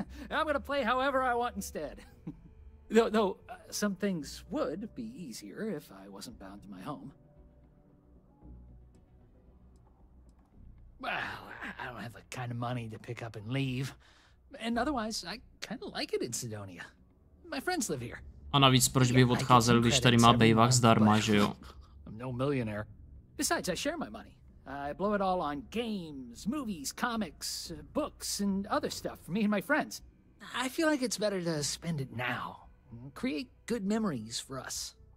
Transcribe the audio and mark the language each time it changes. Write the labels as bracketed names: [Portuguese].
[English] I'm gonna play however I want instead. Though some things would be easier if I wasn't bound to my home. Well, I don't have the kind of money to pick up and leave. And otherwise, I kind of like it in Sidonia. My friends live here. [Czech] A navíc proč by odcházel, když tady má bejvach zdarma, že jo? [English] I'm no millionaire. Besides, I share my money. I blow it all on games, movies, comics, books, and other stuff for me and my friends. I feel like it's better to spend it now. Create good memories for us.